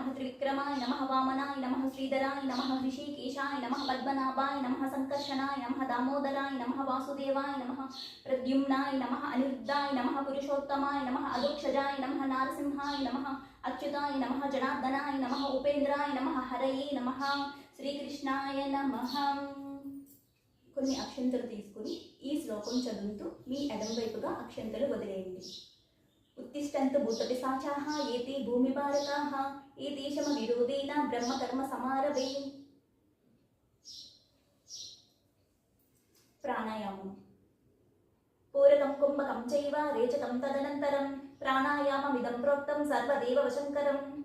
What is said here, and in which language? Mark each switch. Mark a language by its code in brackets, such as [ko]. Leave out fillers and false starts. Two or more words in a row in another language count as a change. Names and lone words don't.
[sa] त्रिविक्रमाय नमः. वामनाय नमः. श्रीधराय नमः. ऋषिकेशाय नमः. पद्मनाभाय नमः. संकर्षणाय नमः. दामोदराय नमः. वासुदेवाय नमः. प्रद्युम्नाय नमः. अनिरुद्धाय नमः. पुरुषोत्तमाय नमः. अधोक्षजाय नमः. नारसिंहाय नमः. अच्युताय नमः. जनार्दनाय नमः. उपेन्द्राय नमः. हरये नमः. శ్రీకృష్ణాయ నమః. [te] కొన్ని అక్షంతలు తీసుకుని ఈ శ్లోకం చదువుతూ మీ ఎడమ వైపుగా అక్షంతలు వదిలేయండి. [sa] उत्तिष्ठन्तु भूतपिशाचाः एते भूमिभारकाः एतेषां विरोधेन ब्रह्मकर्म समारभे. प्राणायामम्. पूरकं कुम्भकं चैव रेचकं तदनन्तरं प्राणायाममिदं प्रोक्तं सर्वदेववशङ्करम्.